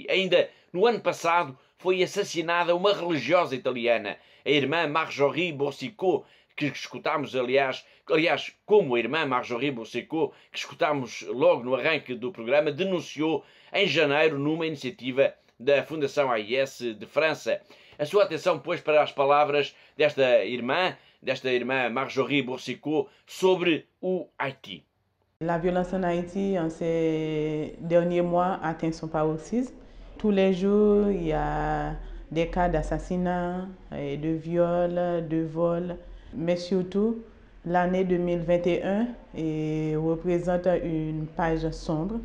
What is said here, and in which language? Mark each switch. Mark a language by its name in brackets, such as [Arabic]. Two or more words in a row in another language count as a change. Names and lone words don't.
[Portuguese] Ainda no ano passado foi assassinada uma religiosa italiana, a irmã Marjorie Boursicot, que escutámos, aliás, como a irmã Marjorie Boursicot, que escutámos logo no arranque do programa, denunciou em janeiro numa iniciativa da Fundação AIS de França. A sua atenção, pois, para as palavras desta irmã Marjorie Boursicot sobre o Haiti. [French] La violence en Haïti, en ces derniers mois, atteint son paroxysme. Tous les jours, il y a des cas d'assassinat, de viol, de vol. Mais surtout, l'année 2021 représente une page sombre.